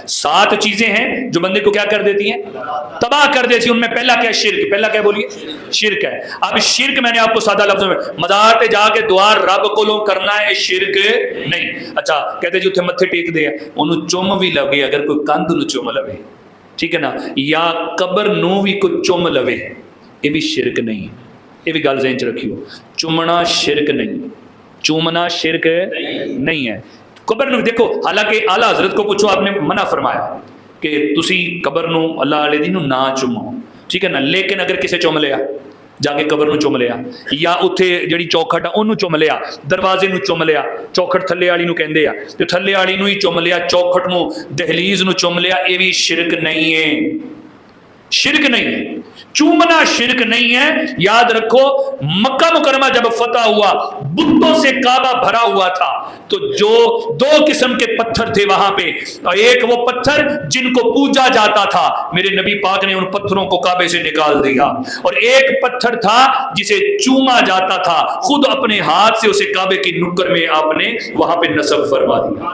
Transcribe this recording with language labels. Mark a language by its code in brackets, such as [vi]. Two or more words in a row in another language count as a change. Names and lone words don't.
[ur] 7 چیزیں ہیں جو بندے کو کیا کر دیتی ہیں؟ تباہ کر دیتی ہیں۔ ان میں پہلا کیا ہے؟ شرک۔ پہلا کیا بولیے؟ شرک ہے۔ اب شرک میں نے آپ کو سادہ لفظوں میں، [pa] مزار تے جا کے [ur] دعا رب کو کرنا ہے، شرک نہیں۔ [pa] اچھا کہتے جی اتنے متھے ٹیک دے انہوں چم بھی لگے، اگر کوئی کندھ نو چم لوے، ٹھیک ہے نا، یا قبر نو بھی کوئی چم لوے، یہ بھی شرک نہیں۔ یہ بھی گل ذہن چ رکھیو، چومنا شرک نہیں، چومنا شرک نہیں ہے۔ قبر نو دیکھو، [ur] حالانکہ اعلیٰ حضرت کو پوچھو، آپ نے منع فرمایا کہ [pa] تسی قبر نو اللہ علیہ دی نو نہ چومو، ٹھیک ہے نا، لیکن اگر کسے چوم لیا، جا کے قبر نو چوم لیا، یا اتھے جڑی چوکھٹ ہے انہوں چوم لیا، دروازے نو چوم لیا، چوکھٹ تھلے والی نو کہندے آ، تے تھلے والی نو ہی چوم لیا، چوکھٹ نو دہلیز نو چوم لیا، [ur] یہ بھی شرک نہیں ہے۔ شرک نہیں ہے، چومنا شرک نہیں ہے۔ یاد رکھو مکہ مکرمہ جب فتح ہوا، بتوں سے کعبہ بھرا ہوا تھا، تو جو 2 قسم کے پتھر تھے وہاں پہ، ایک وہ پتھر جن کو پوجا جاتا تھا، میرے نبی پاک نے ان پتھروں کو کعبے سے نکال دیا، اور ایک پتھر تھا جسے چوما جاتا تھا، خود اپنے ہاتھ سے اسے کعبے کی نکر میں آپ نے وہاں پہ نصب فرما دیا۔